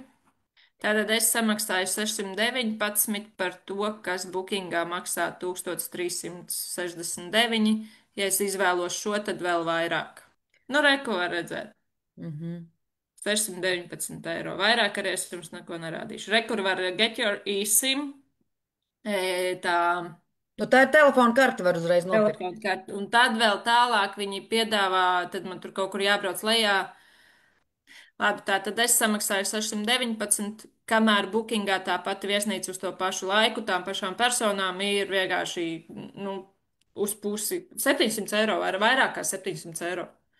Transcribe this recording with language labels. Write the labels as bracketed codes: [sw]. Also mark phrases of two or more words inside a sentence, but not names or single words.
[lv] Tātad es samaksāju 619 par to, kas bookingā maksā 1369. Ja es izvēlos šo, tad vēl vairāk. Nu, reko var redzēt. Mhm. 619 eiro. Vairāk arī es jums neko nerādīšu. Rekur var [en] get your eSIM, [lv] tā Nu, tā ir telefona karte, var uzreiz nopirkt. telefona karte. Un tad vēl tālāk viņi piedāvā, tad man tur kaut kur jābrauc lejā. Labi, tā tad es samaksāju 619, kamēr bookingā tā pati viesnīca uz to pašu laiku, tām pašām personām ir vienkārši, nu, uz pusi 700 eiro, vai vairāk kā 700 eiro.